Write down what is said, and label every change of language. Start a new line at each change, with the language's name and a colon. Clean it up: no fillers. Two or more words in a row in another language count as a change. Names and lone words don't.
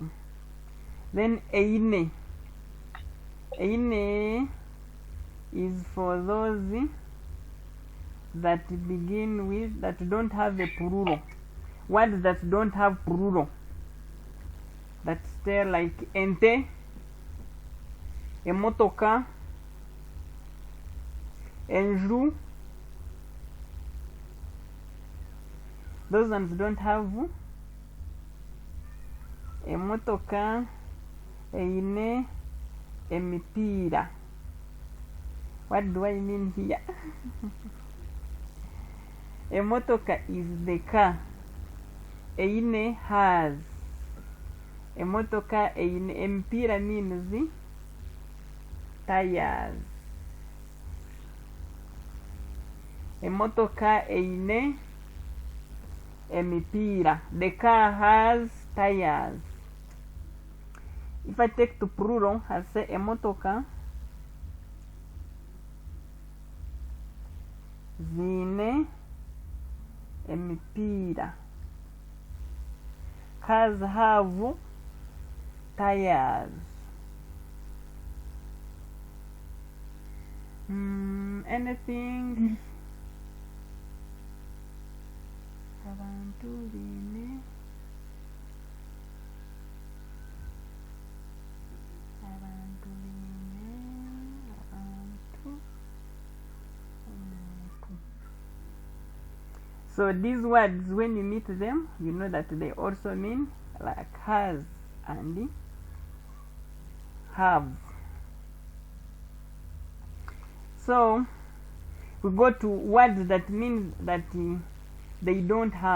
English: Then eine. Eine is for those that begin with, that don't have a plural. Words that don't have plural. That stay like
Nyankole: ente, emotoka, enju.
English: Those ones don't have
Nyankole: emotoka, eine, emipira.
English: What do I mean here? Emotoka is the car. Eine has.
Nyankole: Emotoka eine.
English: Empira means tires.
Nyankole: Emotoka eine emipira.
English: The car has tires. If I take to plural, I say
Nyankole: emotoka zine emipira.
English: Cars have tires. Anything?
Nyankole: Abantu bine. Abantu bine. Abantu.
English: So these words, when you meet them, you know that they also mean like has and have. So we go to words that mean that they don't have.